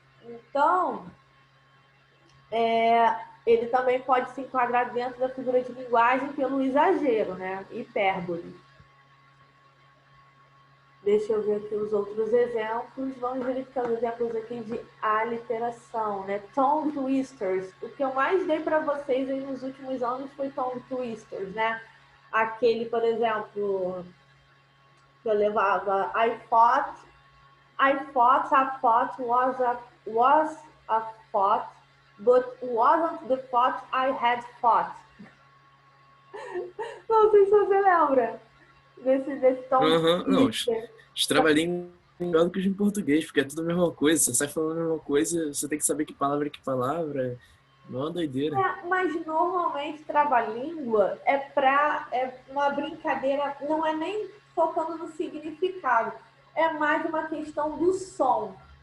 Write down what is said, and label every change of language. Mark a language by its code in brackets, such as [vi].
[pt] Então, ele também pode se enquadrar dentro da figura de linguagem pelo exagero, né? Hipérbole. Deixa eu ver aqui os outros exemplos. Vamos verificar os exemplos aqui de aliteração, né? Tongue twisters. O que eu mais dei para vocês aí nos últimos anos foi tongue twisters, né? Aquele, por exemplo, que eu levava [en] I thought a thought was a thought, but wasn't the thought I had thought. [pt] Não sei se você lembra desse tom Aham. Não, de os trava-língua é melhor do que os em português, porque é tudo a mesma coisa. Você sai falando a mesma coisa, você tem que saber que palavra é que palavra. Não é uma doideira. Mas normalmente trava-língua é uma brincadeira, não é nem focando no significado, é mais uma questão do som.